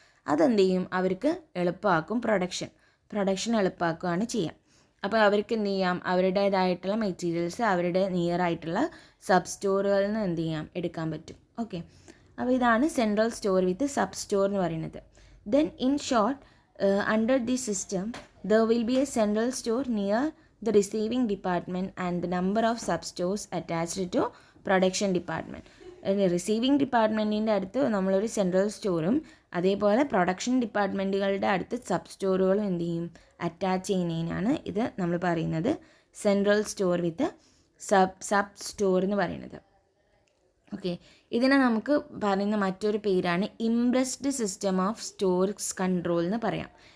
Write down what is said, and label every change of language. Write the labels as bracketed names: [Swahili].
[Malayalam] അതെന്ത് ചെയ്യും, അവർക്ക് എളുപ്പമാക്കും, പ്രൊഡക്ഷൻ എളുപ്പമാക്കുകയാണ് ചെയ്യുക. അപ്പോൾ അവർക്ക് എന്ത് ചെയ്യാം, അവരുടേതായിട്ടുള്ള മെറ്റീരിയൽസ് അവരുടെ നിയർ ആയിട്ടുള്ള സബ് സ്റ്റോറുകളിൽ നിന്ന് എന്ത് ചെയ്യാം, എടുക്കാൻ പറ്റും. ഓക്കെ, അപ്പോൾ ഇതാണ് സെൻട്രൽ സ്റ്റോർ വിത്ത് സബ് സ്റ്റോർ എന്ന് പറയുന്നത്. [English] Then in short, under this system there will be a central store near the receiving department and the number of sub-stores attached to production department. [Malayalam] Receiving ഡിപ്പാർട്ട്മെൻറ്റിൻ്റെ അടുത്ത് നമ്മളൊരു central സ്റ്റോറും അതേപോലെ production ഡിപ്പാർട്ട്മെൻറ്റുകളുടെ അടുത്ത് sub സ്റ്റോറുകളും എന്ത് ചെയ്യും, attach ചെയ്യുന്നതിനാണ് ഇത് നമ്മൾ പറയുന്നത് സെൻട്രൽ സ്റ്റോർ വിത്ത് സബ് സ്റ്റോർ എന്ന് പറയുന്നത്. ഓക്കെ, ഇതിനെ നമുക്ക് പറയുന്ന മറ്റൊരു പേരാണ് impressed system of stores control എന്ന് പറയാം.